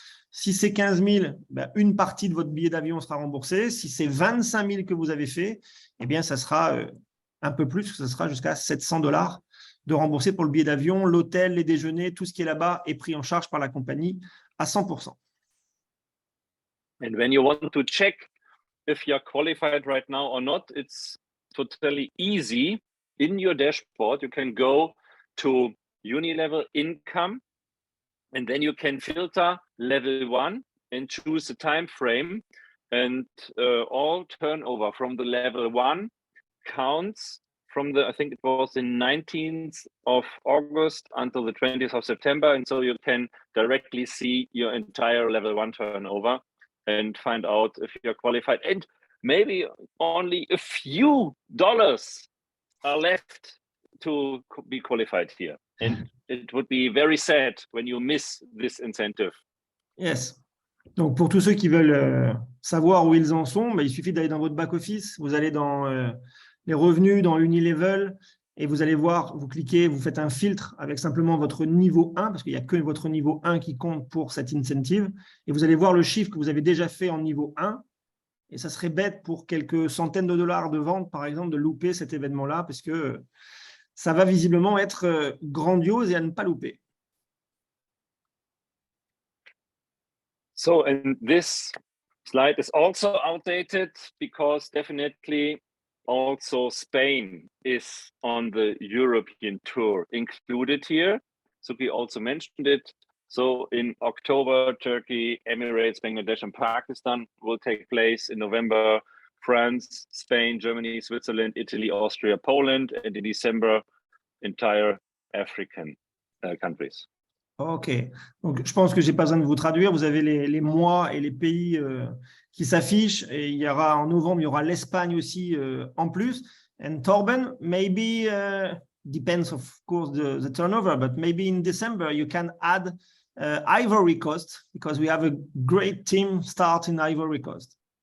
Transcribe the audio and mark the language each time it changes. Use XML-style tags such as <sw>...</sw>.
<fr>Si c'est 15 000, une partie de votre billet d'avion sera remboursée. Si c'est 25 000 que vous avez fait, eh bien, ça sera un peu plus, ça sera jusqu'à 700 $ de rembourser pour le billet d'avion, l'hôtel, les déjeuners, tout ce qui est là-bas est pris en charge par la compagnie à 100%.</fr> <en>And when you want to check if you're qualified right now or not, it's totally easy. In your dashboard, you can go to uni-level income, and then you can filter level 1 and choose the time frame. And all turnover from the level 1 counts from I think it was the 19th of August until the 20th of September. And so you can directly see your entire level 1 turnover and find out if you're qualified. And maybe only a few dollars are left to be qualified here. And it would be very sad when you miss this incentive. Yes.</en> <fr>Donc, pour tous ceux qui veulent savoir où ils en sont, il suffit d'aller dans votre back-office. Vous allez dans les revenus, dans Unilevel, et vous allez voir, vous cliquez, vous faites un filtre avec simplement votre niveau 1, parce qu'il n'y a que votre niveau 1 qui compte pour cette incentive, et vous allez voir le chiffre que vous avez déjà fait en niveau 1, et ça serait bête pour quelques centaines de dollars de vente, par exemple, de louper cet événement-là, parce que ça va visiblement être grandiose et à ne pas louper.</fr> <en>So, and this slide is also outdated because definitely also Spain is on the European tour included here. Suki also mentioned it. So in October, Turkey, Emirates, Bangladesh, and Pakistan will take place. In November, France, Spain, Germany, Switzerland, Italy, Austria, Poland, and in December, entire African countries.</en> <fr>Ok, donc je pense que j'ai pas besoin de vous traduire. Vous avez les mois et les pays qui s'affichent. Et il y aura en novembre, il y aura l'Espagne aussi en plus.</fr> <en>And Torben, maybe depends of course the turnover, but maybe in December you can add Ivory Coast because we have a great team start in Ivory Coast.</en>